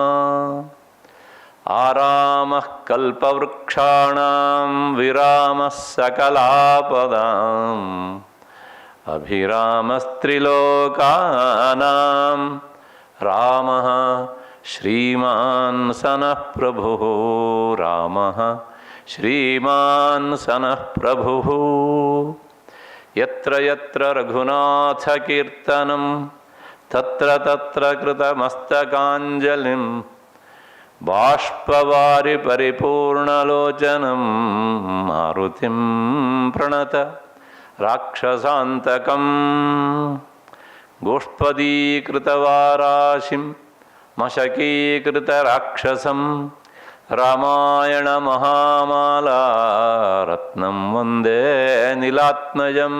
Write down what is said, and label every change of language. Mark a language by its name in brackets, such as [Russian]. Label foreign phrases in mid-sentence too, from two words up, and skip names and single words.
[Sanskrit] ಆರಾಮಃ ಕಲ್ಪವೃಕ್ಷಾಣಾಂ ವಿರಾಮಃ ಸಕಲಾಪದಾಂ ಅಭಿರಾಮಸ್ತ್ರಿಲೋಕಾನಾಂ ರಾಮಃ ಶ್ರೀಮಾನ್ ಸನಃ ಪ್ರಭುಃ. ರಾಮಃ ಶ್ರೀಮಾನ್ ಸನಃ ಪ್ರಭುಃ. ಯತ್ರ ಯತ್ರ ರಘುನಾಥ ಕೀರ್ತನಂ ತತ್ರ ತತ್ರ ಕೃತಮಸ್ತಕಾಂಜಲಿಂ ಬಾಷ್ಪವಾರಿ ಪರಿಪೂರ್ಣಲೋಚನಂ ಮಾರುತಿಂ ಪ್ರಣತ ರಾಕ್ಷಸಾಂತಕಂ. ಗೋಷ್ಪದೀಕೃತವಾರಾಶಿಂ ಮಶಕೀಕೃತರಾಕ್ಷಸಂ ರಾಮಾಯಣ ಮಹಾಮಾಲಾ ರತ್ನಂ ವಂದೇ ನೀಲಾತ್ಮಜಂ.